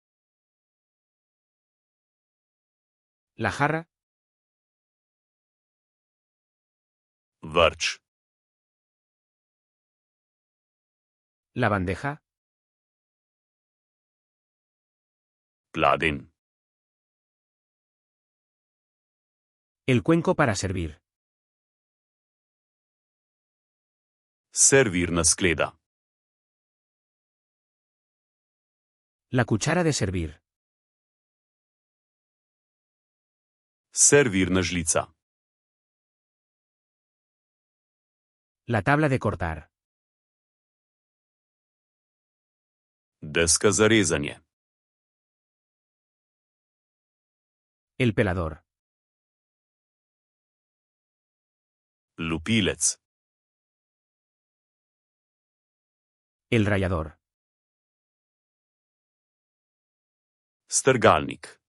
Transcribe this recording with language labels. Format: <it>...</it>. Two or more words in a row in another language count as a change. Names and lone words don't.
<es>La jarra.</es> <sl>Vrč.</sl> <es>La bandeja.</es> <sl>Pladenj.</sl> <es>El cuenco para servir.</es> <sl>Servirna skleda.</sl> <es>La cuchara de servir.</es> <sl>Servirna žlica.</sl> <es>La tabla de cortar.</es> <sl>Deska za rezanje.</sl> <es>El pelador.</es> <sl>Lupilec.</sl> <es>El rallador.</es> <sl>Strgalnik.</sl>